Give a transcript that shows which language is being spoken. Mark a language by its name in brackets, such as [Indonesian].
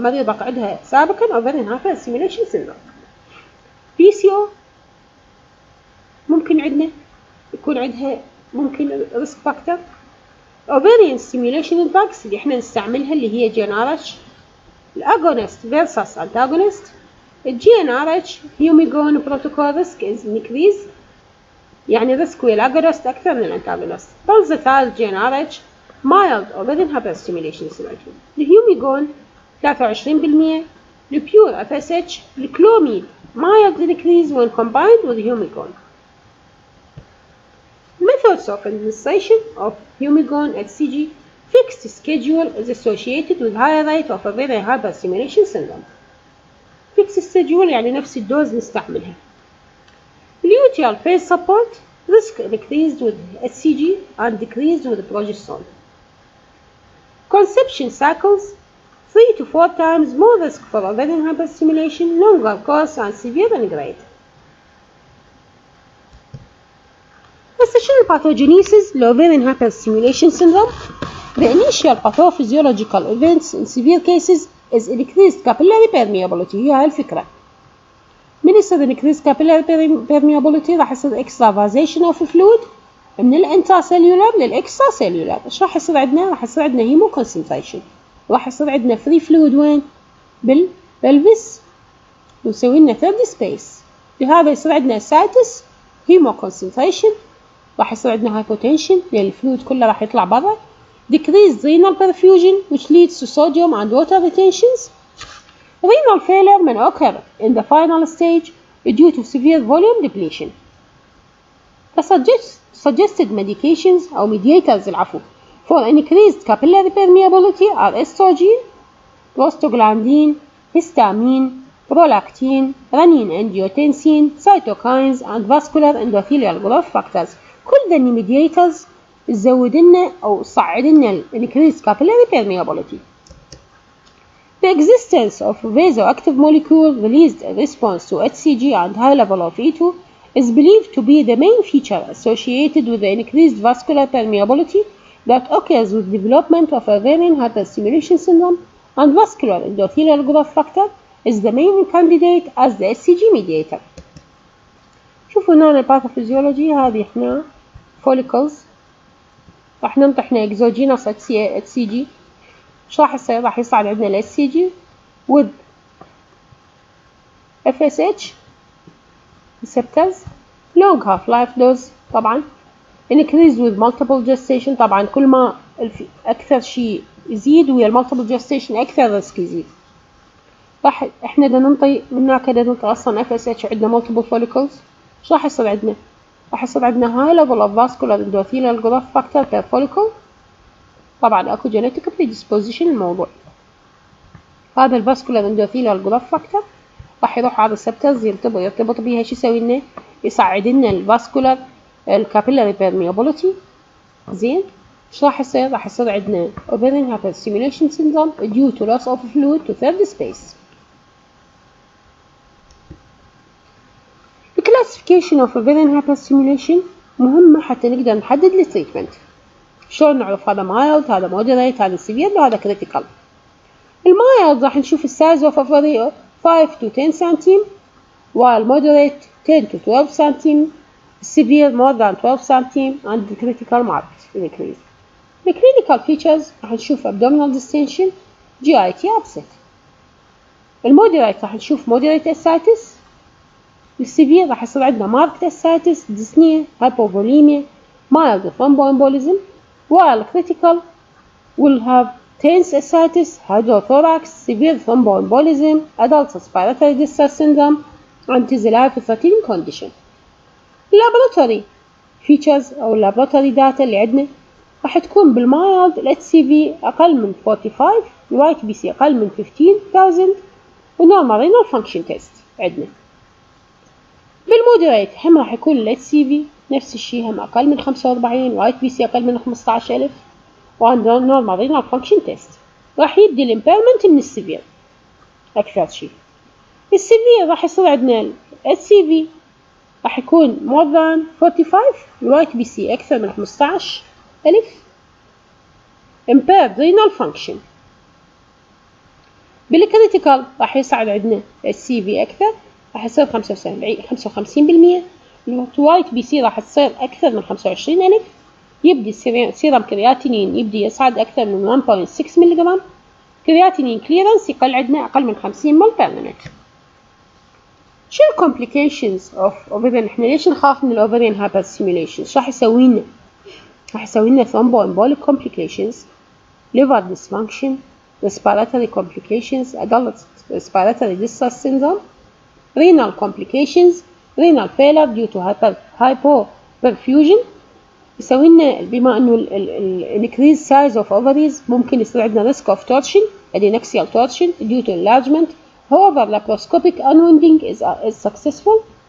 [Arabic] مريضة عندها سابقا [English] ovarian hyperstimulation syndrome. [Arabic] PCO ممكن عندنا يكون عندها ممكن [English] risk factor. ovarian stimulation drugs [Arabic] اللي احنا نستعملها اللي هي GnRH الأغونست [English] versus antagonist. GnRH Humigon protocol risk is increased [Arabic] يعني risk والأغونست أكثر من الانتاغونست. [English] Pulsatile GnRH mild ovarian hyperstimulation syndrome. [Arabic] الهيوميجون 23%. [English] البيور FSH الكلوميد mild decrease when combined with Humigon. Methods of administration of Humigon HCG fixed schedule is associated with higher rate of ovarian hyperstimulation syndrome. fixed schedule [Arabic] يعني نفس الدوز نستعملها. [English] Luteal phase support risk decreased with HCG and decreased with progesterone. Conception cycles 3 to 4 times more risk for ovarian hyperstimulation, longer course and severe in grade. Essential pathogenesis ovarian hyperstimulation syndrome. The initial pathophysiological events in severe cases is increased capillary permeability. [Arabic] هي هاي الفكرة. من يصير [English] increased capillary permeability [Arabic] راح يصير [English] extravasation of fluid [Arabic] من الانتراسيلولار للاكستراسيلولار. ايش راح يصير عندنا؟ راح يصير عندنا هيمو كونسنتريشن. راح يصير عندنا فري فلويد وين؟ بالبلفس ونسوي لنا ثيرد سبيس. بهذا يصير عندنا سايتس هيمو كونسنتريشن. راح يصير عندنا هايبوتنشن لان الفلويد كله راح يطلع برا. [English] decreased renal perfusion which leads to sodium and water retentions. Renal failure may occur in the final stage due to severe volume depletion. The suggested medications أو mediators العفو for increased capillary permeability are estrogen, prostaglandin, histamine, prolactin, renin-angiotensin, cytokines and vascular endothelial growth factors. [Arabic] كل ذني mediators تزود لنا أو تصعد لنا [English] increased capillary permeability. The existence of vasoactive molecule released in response to HCG and high level of E2 is believed to be the main feature associated with the increased vascular permeability that occurs with development of ovarian hyperstimulation syndrome, and vascular endothelial growth factor is the main candidate as the HCG mediator. [Arabic] شوفوا هنا الباثوفيزيولوجي هذه احنا follicles راح نمطحنا [English] exogenous HCG. [Arabic] ايش راح يصير؟ راح يصعد عندنا [English] ال HCG with FSH receptors long half-life dose طبعا increased with multiple gestation. [Arabic] طبعا كل ما أكثر شيء يزيد ويا multiple gestation أكثر ريسك يزيد. راح إحنا دا ننطي من هناك دا ننطي أصلا FSH عندنا multiple follicles. إيش راح يصير عندنا؟ [English] راح يصير عندنا high level of vascular endothelial growth factor per follicle. [Arabic] طبعا أكو [English] genetic predisposition [Arabic] الموضوع. هذا الفاسكولار endothelial growth factor راح يروح على الريسبتورز يرتبط بيها. شو يسوي لنا؟ يصعد لنا الفاسكولار الكابيلاري permeability. زين ايش راح يصير؟ راح يصير عندنا [English] ovarian hyperstimulation syndrome due to loss of fluid to third space. The classification of ovarian hyperstimulation [Arabic] مهمة حتى نقدر نحدد التريتمنت. شلون نعرف هذا mild هذا moderate هذا severe وهذا critical؟ المايلد راح نشوف السايز اوف ovary 5 to 10 سنتيم، [English] while moderate 10 to 12 [Arabic] سنتيم، [English] severe more than 12 [Arabic] سنتيم [English] and the critical marked increase. The clinical features [Arabic] راح نشوف [English] abdominal distension GIT upset. [Arabic] المودريت راح نشوف moderate ascites. السيفير راح يصير عندنا [English] marked ascites dyspnea hypovolemia mild thromboembolism, while critical will have tense ascites, hydrothorax, severe thromboembolism, adult respiratory distress syndrome, and is a life-threatening condition. Laboratory features [Arabic] أو [English] laboratory data [Arabic] اللي عندنا راح تكون بالمايلد ال HCV أقل من 45 الوايت بي سي أقل من 15,000 ونورمال renal function test عندنا. بالمودريت هم راح يكون ال HCV نفس الشيء هم أقل من 45 وايت بي سي أقل من 15,000 وعندنا نورمال رينال فانكشن تيست. راح يبدي الامبيرمنت من السيفير أكثر شيء. السيفير راح يصير عندنا HCV [English] راح يكون more than 45. [Arabic] الوايت بي سي أكثر من 15,000. [English] impaired renal function. [Arabic] بالكريتيكال راح يصعد عندنا السي في أكثر، راح يصير 55%. الوايت بي سي راح تصير أكثر من 25,000. يبدي سيرم كرياتينين يبدي يصعد أكثر من 1.6 ملغ. كرياتينين كليرنس يقل عندنا أقل من 50 مل بير مينت. شو الكومبليكيشنز اوف اوفرين؟ احنا ليش نخاف من الاوفرين هايبر ستيميوليشن؟ شو راح يسوي لنا؟ راح يسوي لنا ثرومبو امبوليك كومبليكيشنز، [English] liver dysfunction, respiratory complications, adult respiratory distress syndrome, renal complications, renal failure due to hypoperfusion. [Arabic] يسوي لنا بما انه ال increased size of ovaries ممكن يصير عندنا [English] risk of torsion, adnexal torsion due to enlargement. However, laparoscopic unwinding is successful.